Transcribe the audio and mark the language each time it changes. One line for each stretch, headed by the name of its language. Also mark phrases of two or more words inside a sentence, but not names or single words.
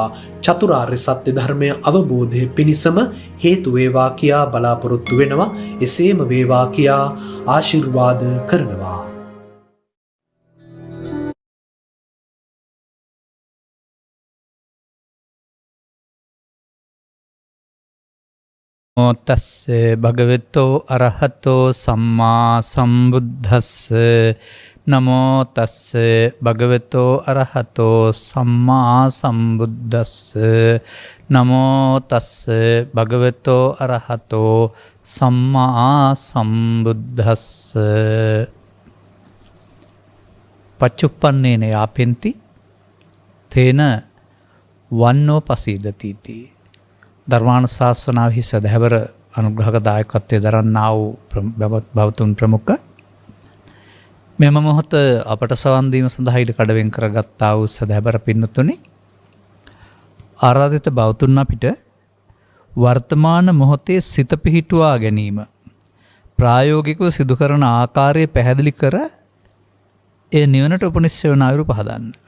Sinhala: චතුරාර්ය සත්‍ය ධර්මය අවබෝධය පිණිසම හේතු වේවා කියා බලාපොරොත්තු වෙනවා. එසේම වේවා කියා ආශිර්වාද කරනවා.
Pali: තස්සේ භගවතෝ අරහතෝ සම්මා සම්බුද්දස්ස නමෝ තස්සේ භගවතෝ අරහතෝ සම්මා සම්බුද්දස්ස නමෝ තස්සේ භගවතෝ අරහතෝ සම්මා සම්බුද්දස්ස පච්චුප්පන්නේන යාපෙන්ති තේන වන්නෝ පසීදතිති.
Sinhala: ධර්මානුශාසනාවෙහි සදහැවර අනුග්‍රහක දායකත්වයේ දරන්නා වූ භවතුන් ප්‍රමුඛ මෙම මොහොත අපට සවන් දීම සඳහා ඉඩ කඩවෙන් කරගත්තා වූ සදහැවර පින්තුනි, ආරාධිත භවතුන් අපිට වර්තමාන මොහොතේ සිත පිහිටුවා ගැනීම ප්‍රායෝගිකව සිදු කරන ආකාරය පැහැදිලි කර ඒ නිවනට උපනිශ්‍රය වන අයුරු පහදන්න.